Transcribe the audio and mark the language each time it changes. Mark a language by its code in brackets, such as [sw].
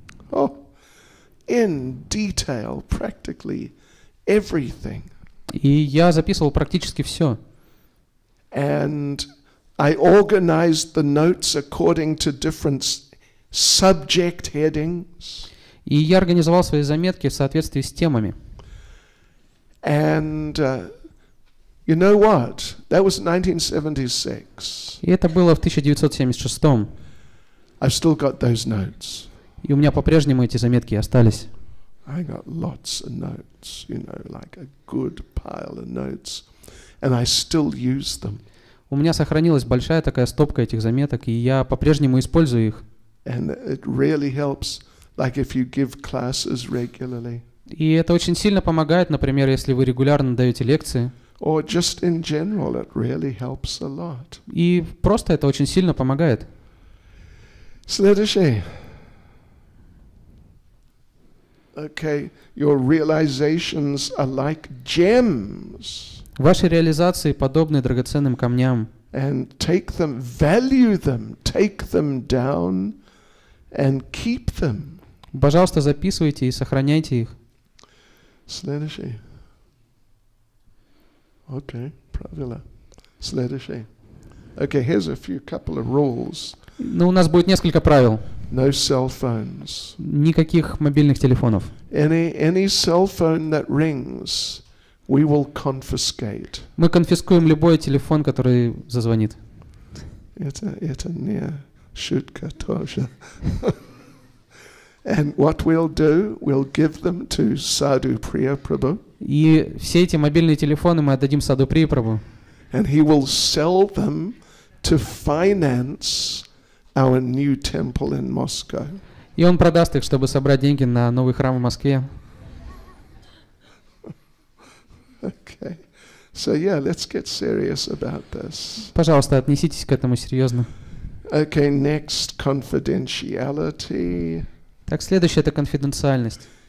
[en] Oh, in detail, practically everything. [ru] И я записывал практически все. [en] And I organized the notes according to different subject headings. [ru] И я организовал свои заметки в соответствии с темами. [en] And you know what? That was 1976. [ru] И это было в 1976. [en] I've still got those notes. [ru] И у меня по-прежнему эти заметки остались. [en] I got lots of notes, like a good pile of notes, and I still use them. [ru] У меня сохранилась большая такая стопка этих заметок, и я по-прежнему использую их. [en] And it really helps, like if you give classes regularly. [ru] И это очень сильно помогает, например, если вы регулярно даете лекции. [en] Or just in general, it really helps a lot. [ru] И просто это очень сильно помогает. Следующий. [en] Okay, your realizations are like gems. [ru] Ваши реализации подобны драгоценным камням. [en] And take them, value them, take them down and keep them. [ru] Пожалуйста, записывайте и сохраняйте их. Следующий. Okay, правильно. Следующий. [en] Okay, here's a couple of rules. [ru] Ну, у нас будет несколько правил. [en] No cell phones. [ru] Никаких мобильных телефонов. [en] Any cell phone that rings, we will confiscate. [ru] Мы конфискуем любой телефон, который зазвонит. Это не шутка тоже. [en] And what we'll do, we'll give them to Sadhu Priya Prabhu. [ru] И все эти мобильные телефоны мы отдадим Саду Прия Прабху. [en] And he will sell them to finance our new temple in Moscow. [ru] И он продаст их, чтобы собрать деньги на новый храм в Москве. Okay. [en] So yeah, let's get serious about this. [ru] Пожалуйста, отнеситесь к этому серьезно. [en] Okay, next, confidentiality. [ru] Так, следующее — это конфиденциальность.